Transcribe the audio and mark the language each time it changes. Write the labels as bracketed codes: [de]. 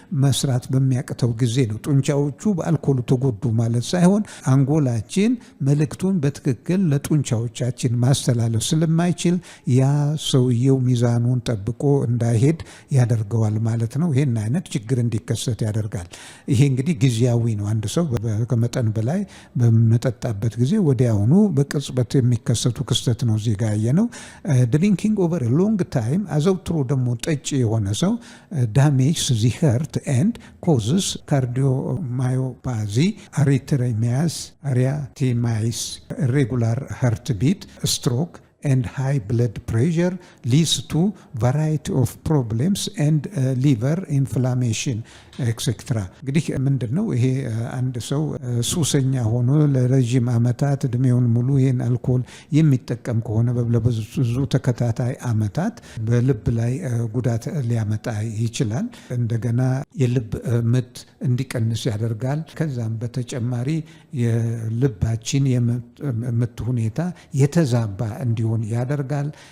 [am] መስራት በሚያቅተው ጊዜ ነው። ጡንቻዎቹ በአልኮሉ ተጎዱ ማለት ሳይሆን አንጎላችን መልእክቱን በትክክል ለጡንቻዎቻችን ማስተላለፍ ስለማይችል ያ ሰውየው ሚዛኑን ጠብቆ እንዳይሄድ ያደርገዋል ማለት ነው። ይሄን አይነት ችግር እንዲከሰት ያደርጋል። ይሄ እንግዲህ ጊዜያዊ ነው። አንድ ሰው ከመጠን በላይ በመጠጣበት ጊዜ ወዲያውኑ በቅጽበት የሚከሰቱ ክስተት ነው እዚህ ጋር ያየነው። [en] ድሪንኪንግ ኦቨር ሎንግ ታይም [am] አዘውትሮ ደግሞ ጠጪ የሆነ ሰው [en] ዳሜጅ ዚ ሄርት ኤንድ ኮዝስ ካርዲዮማዮፓዚ፣ አሪትሚያስ፣ አሪያቲማይስ፣ ኢሬጉላር ሀርት ቢት፣ ስትሮክ and high blood pressure leads to variety of problems and liver inflammation etc. [am] እንግዲህ ምንድነው ይሄ አንድ ሰው ሱሰኛ ሆኖ ለረጅም ዓመታት እድሜውን ሙሉ ይሄን አልኮል የሚጠቀም ከሆነ በብዙ ተከታታይ ዓመታት በልብ ላይ ጉዳት ሊያመጣ ይችላል። እንደገና የልብ ምት እንዲቀንስ ያደርጋል። ከዛም በተጨማሪ የልባችን የምት ሁኔታ የተዛባ እንዲሆን ያደርጋል።